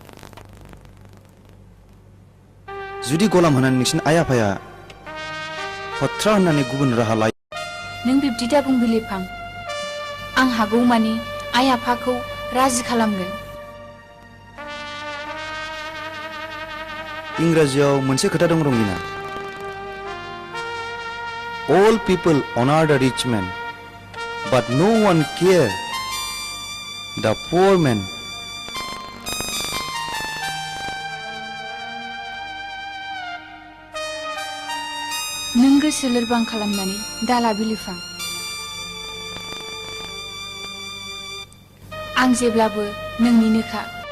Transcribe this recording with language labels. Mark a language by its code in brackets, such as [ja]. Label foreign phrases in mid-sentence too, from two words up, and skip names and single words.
[brx] जुदि गलाम होनानै नोंसिनि आइ आफाया हथ्रा होननानै गुबुन राहा लायो नों बिब्दि दा बुं बिलिफां आं हागौमानि आइ आफाखौ राजि खालामगोन इंराजियाव मोनसे खोथा दं रंगिना [en] All people honor the rich man, but no one care the poor man. [brx] नों गोसो लोरबां खालामनानै दाला बिलिफां आं जेब्लाबो नोंनिनोखा